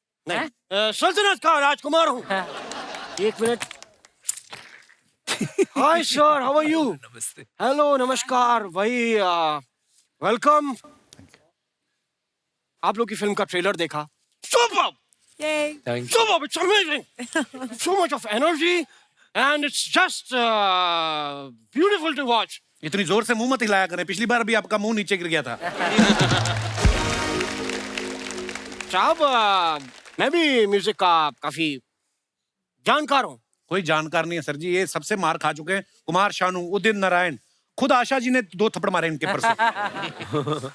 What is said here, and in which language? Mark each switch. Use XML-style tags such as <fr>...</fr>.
<hi>नहीं, सल्तनत का राजकुमार हूँ। एक minute.</hi> <en>Hi sir, how are you?</en> <hi>नमस्ते। हेलो, नमस्कार भाई, वेलकम। आप लोग की फिल्म का ट्रेलर देखा?</hi> <en>Superb! Thank you. Superb! It's amazing! So much of energy and it's just beautiful to watch.</en> <hi>इतनी जोर से मुंह मत हिलाया करें, पिछली बार भी आपका मुंह नीचे गिर गया था। साहब, मैं भी म्यूजिक का काफी जानकार हूँ। कोई जानकार नहीं है सर जी, ये सबसे मार खा चुके हैं। कुमार शानू, उदित नारायण, खुद आशा जी ने 2 थप्पड़ मारे इनके परसों।</hi>